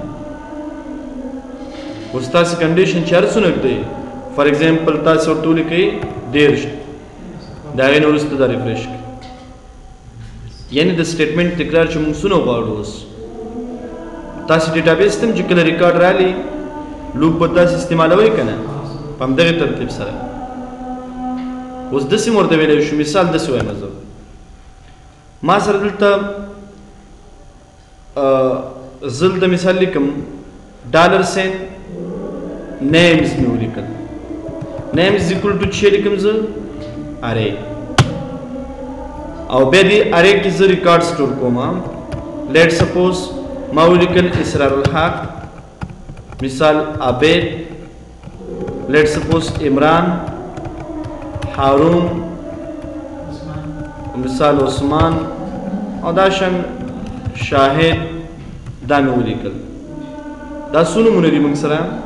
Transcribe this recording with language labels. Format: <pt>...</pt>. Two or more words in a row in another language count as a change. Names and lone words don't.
<ps>اوس تاسې کنډیشن چې هر څونه دی</ps> <en>for example</en> <ps>تاسو ورته ولیکئ 13 د هغې نه وروسته دا ریفریش کړئ یعنې د سټیټمنټ تکرار چې موږ څونه غواړو اوس تاسې ډیټابیس ته هم چې کله ریکارډ رالي لوپ به تاسې استعمالوئ که نه په همدغې ترتیب سره اوس داسې مې ورته ویلی شو مثال داسې وایم زه ما سره دلته زه دلته مثال لیکم</ps> <en>dollar sign</en> <ps>names مې ولیکل</ps> <en>names equal to</en> <ps>چې لیکم زه array او بیا دې array کې زه</ps> <en>record store</en> <ps>کوم</ps> <en>let suppose</en> <ps>ما ولیکل اسرار الحق مثال عبید</ps> <en>let suppose</en> <ps>عمران هارون مثال عثمان او دا شان شاهد دا مې ولیکل دا څو نومونه دي موږ سره</ps>